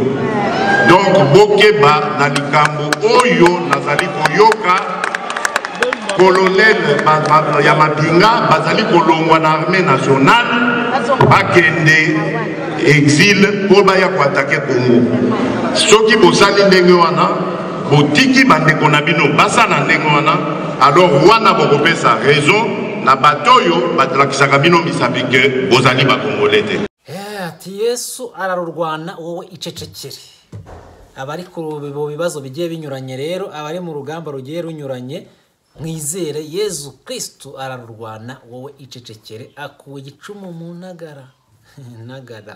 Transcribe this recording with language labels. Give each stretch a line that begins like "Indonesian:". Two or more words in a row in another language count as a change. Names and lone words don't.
Lingala: Donc bokeba na likambo oyo nazali koyoka colonel ya mapinga bazali kolongwa na
French: armée nationale
Lingala: bakende exil po baya koatake Congo. Soki bosali ndenge wana botiki bandeko na bino basala ndenge wana, alors wana bokopesa raison na batoyo batalakisaka bino misapi ke bozali bakongole te.
Rundi: Ati Yesu ararurwana wowe icecekere. Abari ku bibazo bigiye binyuranye rero, abari mu rugamba rugiye runyuranye, mwizere Yesu Kristo ararurwana wowe icecekere, akuye icumu mu ntagara. Ntagara.